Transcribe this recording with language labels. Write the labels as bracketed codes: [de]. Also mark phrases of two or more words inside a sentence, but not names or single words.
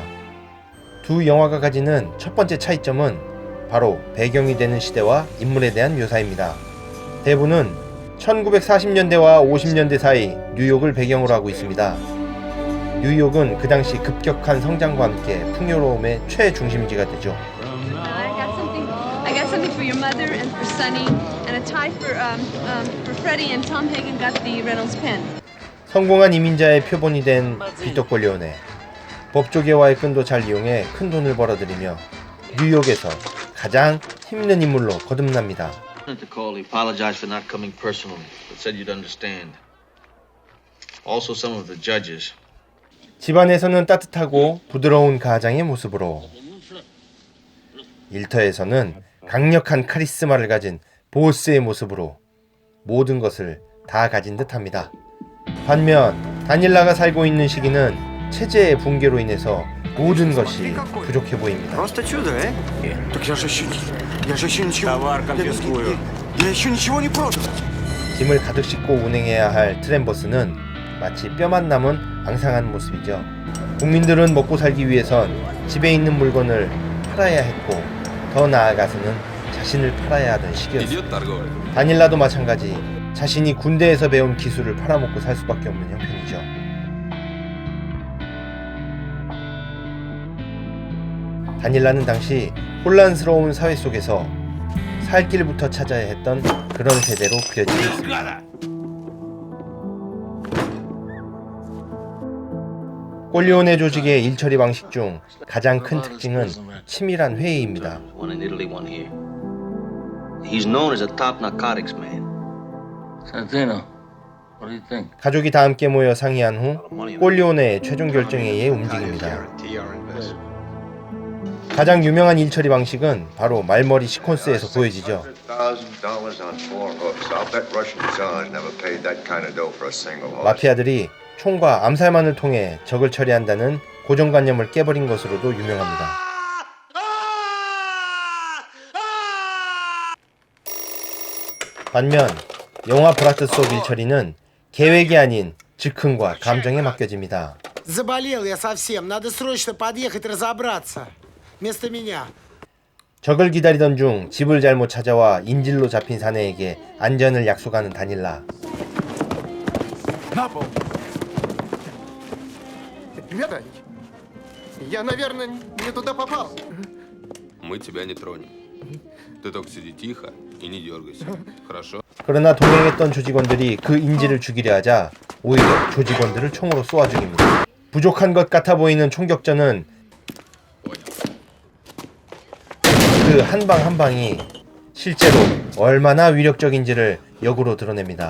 [ko] 두 영화가 가지는 첫 번째 차이점은 바로 배경이 되는 시대와 인물에 대한 묘사입니다. 대부는 1940년대와 50년대 사이 뉴욕을 배경으로 하고 있습니다. 뉴욕은 그 당시 급격한 성장과 함께 풍요로움의 최중심지가 되죠. [en] I got something for your mother and for Sonny, and a tie for Freddie and Tom Hagen got the Reynolds pen. [ko] 성공한 이민자의 표본이 된 비토 콜리오네. 법조계와의 끈도 잘 이용해 큰 돈을 벌어들이며 뉴욕에서 가장 힘있는 인물로 거듭납니다. [en] He apologized for not coming personally, but said you'd understand. Also, some of the judges. [ko] 집안에서는 따뜻하고 부드러운 가장의 모습으로, 일터에서는 강력한 카리스마를 가진 보스의 모습으로 모든 것을 다 가진 듯합니다. 반면 다닐라가 살고 있는 시기는 체제의 붕괴로 인해서 모든 것이 부족해 보입니다. [ru] Просто чудо, э? Так я же еще ничего... Товар конфискую. Я еще ничего не продал. [ko] 짐을 가득 싣고 운행해야 할 트램버스는 마치 뼈만 남은 앙상한 모습이죠. 국민들은 먹고 살기 위해선 집에 있는 물건을 팔아야 했고, 더 나아가서는 자신을 팔아야 하던 시기였습니다. [ru] Идет торговля. [ko] 다닐라도 마찬가지, 자신이 군대에서 배운 기술을 팔아먹고 살 수밖에 없는 형편이죠. 다닐라는 당시 혼란스러운 사회 속에서 살 길부터 찾아야 했던 그런 세대로 그려지고 있습니다. 꼴리오네 조직의 일처리 방식 중 가장 큰 특징은 치밀한 회의입니다. [en] One in Italy, one here. He's known as a top narcotics man. Santino, what do you think? [ko] 가족이 다 함께 모여 상의한 후 꼴리오네의 최종 결정에 의해 움직입니다. 가장 유명한 일처리 방식은 바로 말머리 시퀀스에서 보여지죠. 마피아들이 총과 암살만을 통해 적을 처리한다는 고정관념을 깨버린 것으로도 유명합니다. 반면 영화 브라트 속 일처리는 계획이 아닌 즉흥과 감정에 맡겨집니다. [ru] Заболел я совсем. Надо срочно подъехать разобраться. Вместо меня. [ko] 적을 기다리던 중 집을 잘못 찾아와 인질로 잡힌 사내에게 안전을 약속하는 다닐라. [ru] На пол. Ребята, я, наверное, не туда попал. Мы тебя не тронем. Ты только сиди тихо и не дергайся. Хорошо? [ko] 그러나 동행했던 조직원들이 그 인질을 죽이려 하자 오히려 조직원들을 총으로 쏘아 죽입니다. 부족한 것 같아 보이는 총격전은 그 한 방 한 방이 실제로 얼마나 위력적인지를 역으로 드러냅니다.